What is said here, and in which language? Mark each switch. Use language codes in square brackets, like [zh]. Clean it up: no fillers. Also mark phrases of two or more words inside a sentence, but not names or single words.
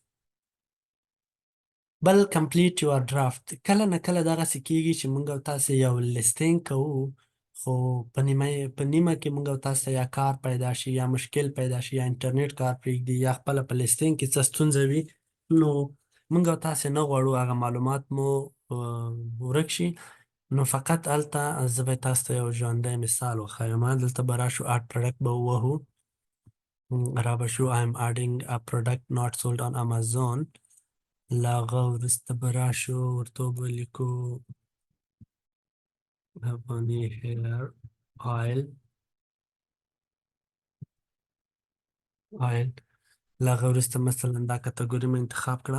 [ps] بل [en] complete your draft [ps] کله نه کله دغسې کېږي چې موږ او تاسې یو لیستینګ کوو، خو په نیمه کې موږ او تاسو ته یا کار پیدا شي یا مشکل پیدا شي یا انټرنیټ کار پرېږدي یا خپله په لیستینګ کې څه ستونزه وي، نو موږ او تاسې نه غواړو هغه معلومات مو ورک شي. نو فقط هلته زه به تاسو ته یو ژوندی مثال وښیم. دلته به راشو [en] add product [ps] به ووهو، را به شو [en] I am adding a product not sold on Amazon. [ps] له هغه وروسته به راشو ورته به لیکو [en] Afghani hair oil. [ps] له هغه وروسته مثلا دا کټګوري مې انتخاب کړه.